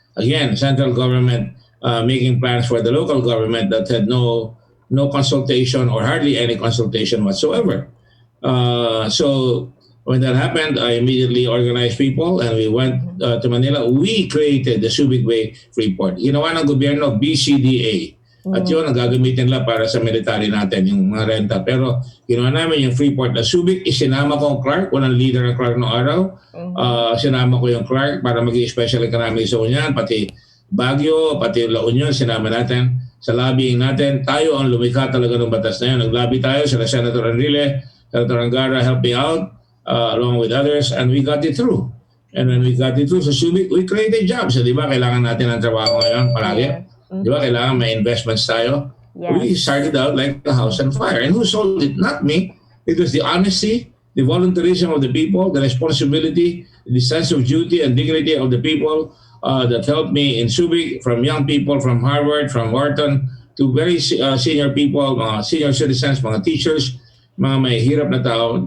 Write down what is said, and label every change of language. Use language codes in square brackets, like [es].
[en] Again, central government making plans for the local government that had no consultation or hardly any consultation whatsoever. So when that happened, I immediately organized people and we went to Manila. We created the Subic Bay Freeport. [tl] Ginawa ng gobyerno, BCDA. At yun, ang gagamitin nila para sa military natin, yung mga renta. Pero ginawa namin yung Freeport na Subic. Isinama ko ang Clark. Walang leader ng Clark noong araw. Sinama ko yung Clark para maging special economic zone yan. Pati Baguio, pati La Union, sinama natin. Sa lobbying natin, tayo ang lumikha talaga ng batas na yun. Nag-lobby tayo, [en] sila Senator Enrile, Senator Angara helped me out, along with others, and we got it through. And when we got it through sa Subic, we created jobs. [tl] So, di ba, kailangan natin ng trabaho ngayon palagi. Di ba, kailangan may investments tayo. Yes. [en] We started out like a house on fire. And who sold it? Not me. It was the honesty, the voluntarism of the people, the responsibility, the sense of duty and dignity of the people that helped me in Subic, from young people from Harvard, from Wharton, to very senior people, [tl] mga senior citizens, mga teachers, mga may hirap na tao.